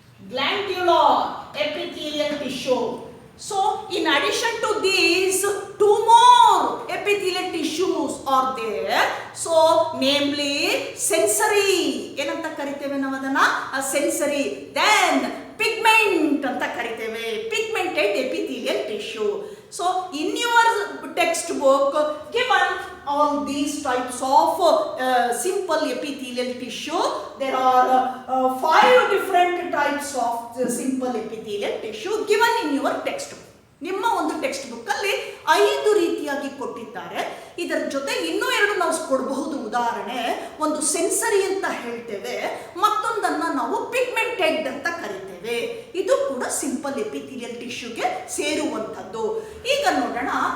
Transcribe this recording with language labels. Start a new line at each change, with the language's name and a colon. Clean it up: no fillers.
English: glandular epithelial tissue. So in addition to these, two more epithelial tissues are there. So namely sensory,
Kannada: ಏನಂತ ಕರಿತೇವೆ ನಾವು ಅದನ್ನ,
English: sensory. Then pigment
Kannada: ಅಂತ ಕರಿತೇವೆ,
English: pigmented epithelial tissue. So in your textbook given all these types of simple epithelial tissue, there are 5 different types of simple epithelial tissue given in your textbook.
Kannada: ನಿಮ್ಮ ಒಂದು text book ಅಲ್ಲಿ 5 ರೀತಿಯಾಗಿ ಕೊಟ್ಟಿದ್ದಾರೆ. ಇದರ ಜೊತೆ ಇನ್ನೂ 2 ನಾವು ಕೊಡಬಹುದು. ಉದಾಹರಣೆ, ಒಂದು ಸೆನ್ಸರಿ ಅಂತ ಹೇಳ್ತೇವೆ, ಮತ್ತೊಂದನ್ನ ನಾವು ಪಿಗ್ಮೆಂಟೆಡ್ ಅಂತ ಕರಿತೇವೆ. ಇದು ಕೂಡ ಸಿಂಪಲ್ ಎಪಿಥೀಲಿಯಲ್ ಟಿಶ್ಯೂಗೆ ಸೇರುವಂಥದ್ದು. ಈಗ ನೋಡೋಣ.